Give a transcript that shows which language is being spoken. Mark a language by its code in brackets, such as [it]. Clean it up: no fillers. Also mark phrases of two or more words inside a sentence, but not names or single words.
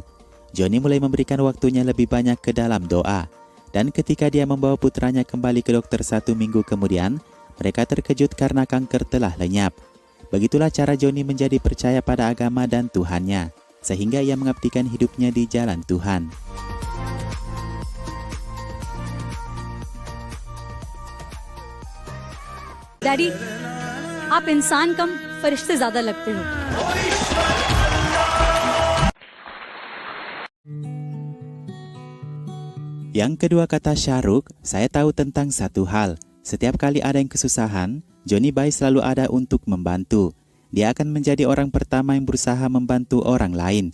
[id] Johnny mulai memberikan waktunya lebih banyak ke dalam doa. Dan ketika dia membawa putranya kembali ke dokter 1 minggu kemudian, mereka terkejut karena kanker telah lenyap. Begitulah cara Johnny menjadi percaya pada agama dan Tuhannya, sehingga ia mengabdikan hidupnya di jalan Tuhan. [hi] डैडी, आप इंसान कम फरिश्ते ज्यादा लगते हो। [id] Yang kedua, kata Shah Rukh, saya tahu tentang satu hal. Setiap kali ada yang kesusahan, Johnny Bai selalu ada untuk membantu. Dia akan menjadi orang pertama yang berusaha membantu orang lain.